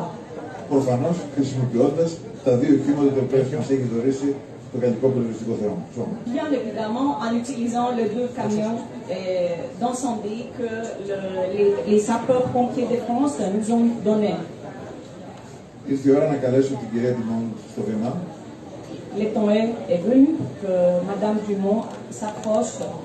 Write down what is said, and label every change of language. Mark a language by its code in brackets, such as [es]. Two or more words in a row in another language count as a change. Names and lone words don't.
[el] Προφανώς χρησιμοποιώντας τα δύο κύματα τα οποία μας έχει δωρήσει το Γαλλικό Πυροσβεστικό Σώμα. [fr] Bien évidemment, en utilisant les deux camions d'incendie que les sapeurs-pompiers de France nous ont donnés. [el] Ήρθε η ώρα να καλέσω την κυρία Τιμών στο βήμα. [fr] Le temps est venu que Madame Dumont s'approche